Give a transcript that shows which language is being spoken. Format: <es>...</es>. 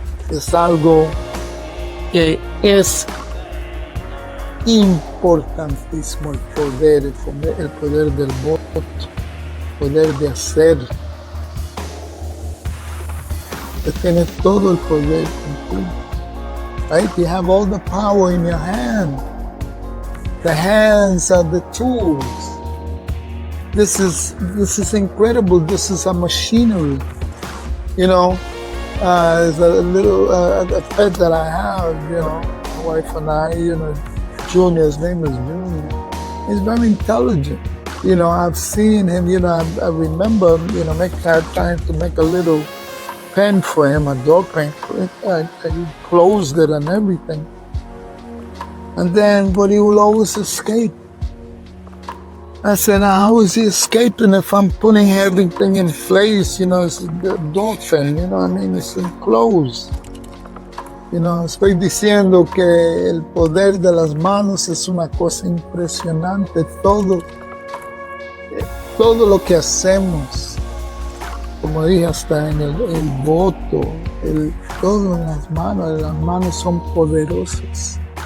<es>Es algo que es importantísimo, el poder del voto, el poder de hacer. Tienes todo el poder contigo.</es> <en>Right? You have all the power in your hand. The hands are the tools. This is incredible. This is a machinery. You know, there's a little a pet that I have. You know, my wife and I. You know, Junior. His name is Junior. He's very intelligent. You know, I've seen him. You know, I remember. You know, trying to make a little pen for him, a dog pen. He closed it and everything. And then, but he will always escape. I said, how is he escaping if I'm putting everything in place? You know, it's a dog pen, you know what I mean? It's enclosed. You know,</en> <es>estoy diciendo que el poder de las manos es una cosa impresionante. Todo lo que hacemos, como dije, hasta en el voto, todo en las manos son poderosas.</es>